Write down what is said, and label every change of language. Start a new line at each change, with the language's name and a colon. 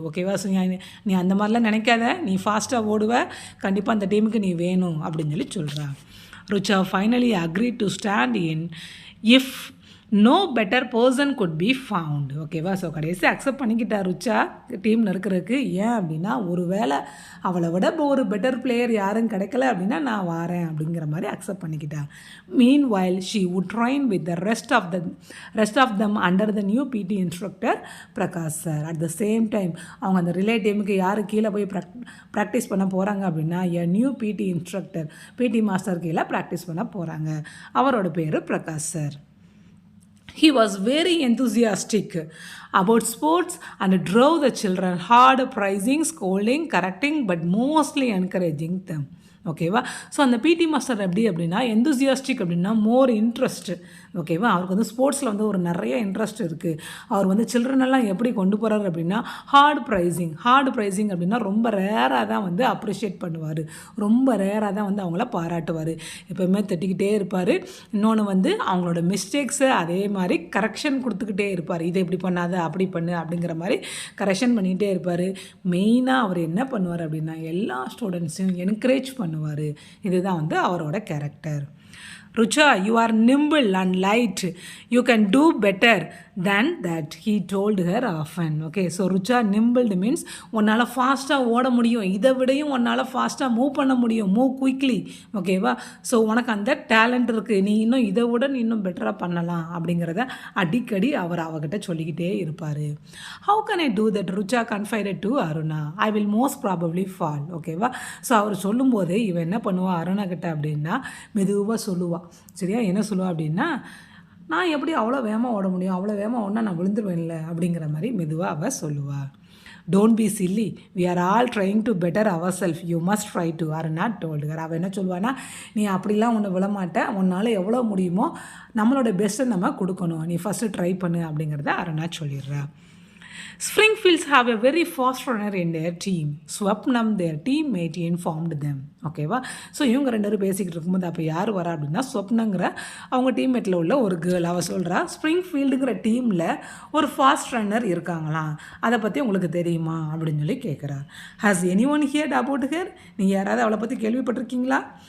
Tamil: ஓகேவா, ஸோ நீ அந்த மாதிரிலாம் நினைக்காத, நீ ஃபாஸ்ட்டாக ஓடுவ, கண்டிப்பாக அந்த டீமுக்கு நீ வேணும் அப்படின்னு சொல்லி சொல்கிறா.
English: Rucha finally agreed to stand in if no better person could be found.
Tamil: ஓகேவா, ஸோ கடைசி அக்செப்ட் பண்ணிக்கிட்டா ருச்சா டீமில் இருக்கிறதுக்கு. ஏன் அப்படின்னா ஒரு வேளை அவளை விட ஒரு பெட்டர் பிளேயர் யாரும் கிடைக்கல அப்படின்னா நான் வாரேன் அப்படிங்கிற மாதிரி அக்செப்ட் பண்ணிக்கிட்டா.
English: Meanwhile she would train with the rest of them under the new PT instructor Prakash sir.
Tamil: At the same time அவங்க அந்த ரிலே டீமுக்கு யார் கீழே போய் ப்ராக்டிஸ் பண்ண போகிறாங்க அப்படின்னா நியூ பிடி இன்ஸ்ட்ரக்டர், பிடி மாஸ்டர் கீழே ப்ராக்டிஸ் பண்ண போகிறாங்க. அவரோட பேர் Prakash sir.
English: He was very enthusiastic about sports and drove the children hard, praising, scolding, correcting, but mostly encouraging them.
Tamil: ஓகேவா, ஸோ அந்த பிடி மாஸ்டர் எப்படி அப்படின்னா எந்தூசியாஸ்டிக் அப்படின்னா மோர் இன்ட்ரெஸ்ட். ஓகேவா, அவருக்கு வந்து ஸ்போர்ட்ஸில் வந்து ஒரு நிறைய இன்ட்ரெஸ்ட் இருக்குது. அவர் வந்து சில்ட்ரனெல்லாம் எப்படி கொண்டு போகிறார் அப்படின்னா ஹார்ட் ப்ரைஸிங் அப்படின்னா ரொம்ப ரேராக தான் வந்து அப்ரிஷியேட் பண்ணுவார், ரொம்ப ரேராக தான் வந்து அவங்கள பாராட்டுவார், எப்போவுமே தட்டிக்கிட்டே இருப்பார். இன்னொன்று வந்து அவங்களோட மிஸ்டேக்ஸை அதே மாதிரி கரெக்ஷன் கொடுத்துக்கிட்டே இருப்பார், இதை இப்படி பண்ணாத அப்படி பண்ணு அப்படிங்கிற மாதிரி கரெக்ஷன் பண்ணிகிட்டே இருப்பார். மெயினாக அவர் என்ன பண்ணுவார் அப்படின்னா எல்லா ஸ்டூடெண்ட்ஸையும் என்கரேஜ் பண்ணுவார். இதுதான் வந்து அவரோட character.
English: Rucha, you are nimble and light. You can do better than that, he told her often. Okay, so Rucha nimble means
Tamil: உன்னால் ஃபாஸ்ட்டாக ஓட முடியும், இதை விடையும் உன்னால் ஃபாஸ்ட்டாக மூவ் பண்ண முடியும்,
English: Move quickly.
Tamil: ஓகேவா, ஸோ உனக்கு அந்த டேலண்ட் இருக்குது, நீ இன்னும் இதை விட நீ இன்னும் பெட்டராக பண்ணலாம் அப்படிங்கிறத அடிக்கடி அவர் அவகிட்ட சொல்லிக்கிட்டே இருப்பார்.
English: How can I do that? Rucha confided to Aruna. I will most probably fall.
Tamil: ஓகேவா, ஸோ அவர் சொல்லும்போது இவன் என்ன பண்ணுவாள் அருணா கிட்ட அப்படின்னா மெதுவாக சொல்லுவாள். சரியா, என்ன சொல்லுவா அப்படின்னா நான் எப்படி அவ்வளோ வேகமாக ஓட முடியும், அவ்வளோ வேகமாக ஓடினா நான் விழுந்துருவேன்ல அப்படிங்கிற மாதிரி மெதுவாக அவள் சொல்லுவாள்.
English: Don't be silly, we are all trying to better our self, you must try to or not told her.
Tamil: அவள் என்ன சொல்லுவான்னா நீ அப்படிலாம் ஒன்று விழமாட்டேன், உன்னால் எவ்வளோ முடியுமோ நம்மளோட பெஸ்ட்டை நம்ம கொடுக்கணும், நீ ஃபஸ்ட்டு ட்ரை பண்ணு அப்படிங்கிறத Aruna சொல்லிடுறா.
English: Springfields have a very fast runner in their team. Swapnam, their teammate, informed them.
Tamil: ஓகேவா, ஸோ இவங்க ரெண்டு பேரும் பேசிக்கிட்டு இருக்கும்போது அப்போ யார் வரா அப்படின்னா ஸ்வப்னங்கிற அவங்க டீம்மேட்டில் உள்ள ஒரு கேர்ள். அவள் சொல்கிறா ஸ்ப்ரிங்ஃபீல்டுங்கிற டீமில் ஒரு ஃபாஸ்ட் ரன்னர் இருக்காங்களாம், அதை பற்றி உங்களுக்கு தெரியுமா அப்படின்னு சொல்லி கேட்குறா.
English: Has anyone heard about her?
Tamil: நீங்கள் யாராவது அவளை பற்றி கேள்விப்பட்டிருக்கீங்களா?